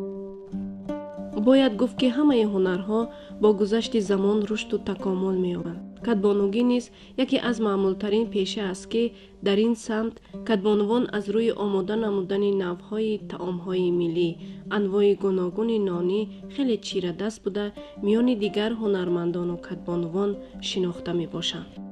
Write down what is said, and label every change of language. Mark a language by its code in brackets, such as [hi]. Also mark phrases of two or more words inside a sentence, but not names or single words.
[fa] باید گفت که همه هنرها با گذشت زمان رشد و تکامل می‌یابند. [tg] кадбонугӣ низ яке аз маъмултарин пеша аст ки дар ин самт кадбонувон аз рӯи омода намудани навъҳои таомҳои миллӣ, анвои гуногуни нонӣ хеле чирадаст буда миёни дигар ҳунармандону кадбонувон шинохта мебошанд.